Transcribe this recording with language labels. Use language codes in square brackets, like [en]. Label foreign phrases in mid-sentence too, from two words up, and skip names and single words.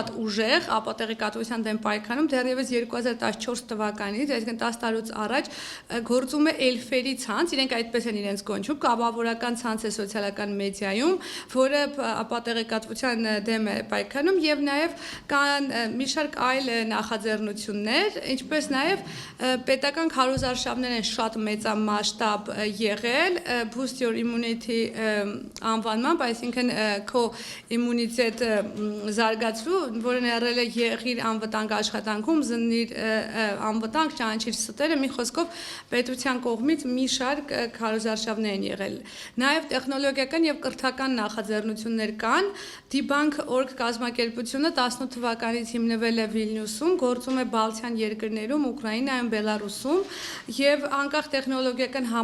[hy] ուժեղ, ապատեղեկատվության դեմ պայքարում, դեռևս 2014 թվականից, այսինքն 10 տարուց առաջ գործում է էլֆերի ցանց, իրենք այդպես են իրենց կոչում, կառավարական ցանց է սոցիալական մեդիայում, որը ապատեղեկատվության դեմ է պայքարում եւ նաեւ կան մի շարք այլ նախաձեռնություններ, ինչպես նաեւ պետական քարոզարշավներ են շատ մեծամասշտաբ եղել, [en] boost your immunity [hy] անվանմամբ, այսինքն քո իմունիտետը զարգացրու, որը ներառել է եղիր անվտանգ աշխատանքում, զննիր անվտանգ, ճանաչիր ստերը, մի խոսքով պետության կողմից մի շարք քարոզարշավներ են եղել։ Նաև տեխնոլոգիական եւ կրթական նախաձեռնություններ կան, Debunk.org կազմակերպությունը 18 թվականից հիմնվել է Վիլնյուսում, գործում է Բալթյան երկրներում, Ուկրաինայում, Բելարուսում եւ անկախ տեխնոլոգիական